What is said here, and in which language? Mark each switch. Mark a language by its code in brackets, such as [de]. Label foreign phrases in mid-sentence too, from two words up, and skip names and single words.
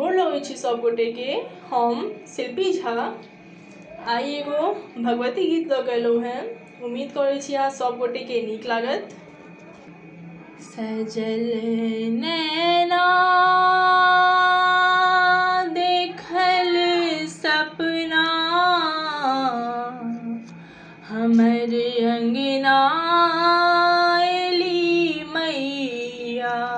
[mai] अबै छी सब गोटे के। हम शिल्पी झा आई एगो भगवती गीत लऽ कऽ एलहुँ हैं। उम्मीद करै छी अहाँ सब गोटे के नीक लागत। सजल नैना देखल सपना हमर अंगना एली मैया।